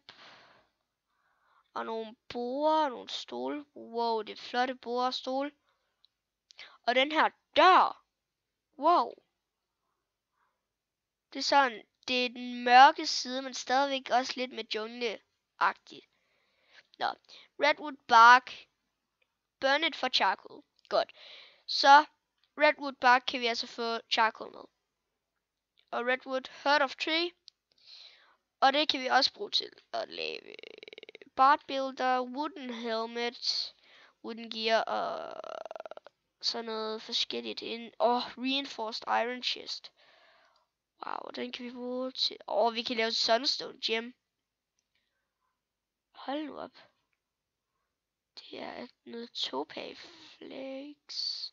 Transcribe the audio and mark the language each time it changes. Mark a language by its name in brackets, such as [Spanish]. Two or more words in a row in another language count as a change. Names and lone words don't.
[Danish] Og nogle borer og nogle stole. Wow, det er flotte borer og stole. Og den her dør. Wow. Det er sådan, det er den mørke side, men stadigvæk også lidt med jungle-agtigt. Nå, [English] redwood bark. Burn it for charcoal. [Danish] Godt. Så [English] redwood bark [Danish] kan vi altså få charcoal med. Og [English] redwood heart of tree. [Danish] Og det kan vi også bruge til at lave [English] bard builder, wooden helmet, wooden gear [Danish] og sådan noget forskelligt ind. [English] Reinforced iron chest. [Danish] Wow, den kan vi bruge til... vi kan lave [English] sunstone gem. [Danish] Hold nu op. Det er noget [English] topaz flakes.